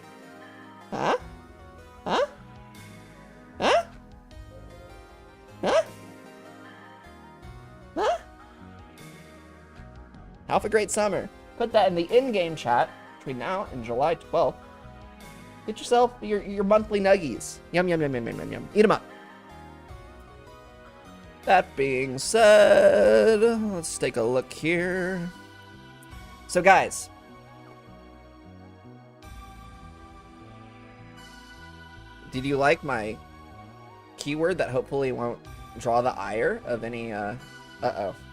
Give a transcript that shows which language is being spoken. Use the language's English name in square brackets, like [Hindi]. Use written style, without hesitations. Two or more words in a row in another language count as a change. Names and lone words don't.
[English] Huh? Huh? Huh? Huh? Huh? Have a great summer. Put that in the in-game chat between now and July 12th. Get yourself your monthly nuggies. Yum, yum, yum, yum, yum, yum, yum. Eat them up. That being said, let's take a look here. So, guys. Did you like my keyword that hopefully won't draw the ire of any, uh-oh.